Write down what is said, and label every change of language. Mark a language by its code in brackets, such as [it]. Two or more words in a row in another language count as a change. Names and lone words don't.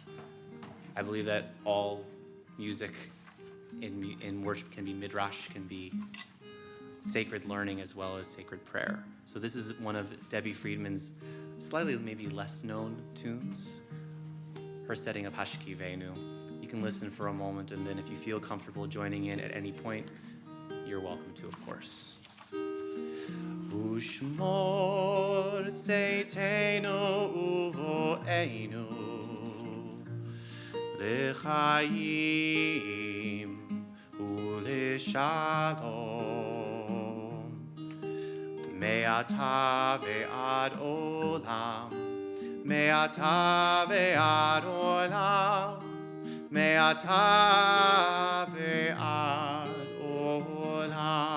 [en] I believe that all music in worship can be midrash, can be sacred learning as well as sacred prayer. So this is one of Debbie Friedman's slightly maybe less known tunes, her setting of Hashkivenu. You can listen for a moment, and then if you feel comfortable joining in at any point, you're welcome to, of course. [he] ושמור צאתנו ובואנו לחיים ולשלום מעתה ועד עולם מעתה ועד עולם מעתה ועד עולם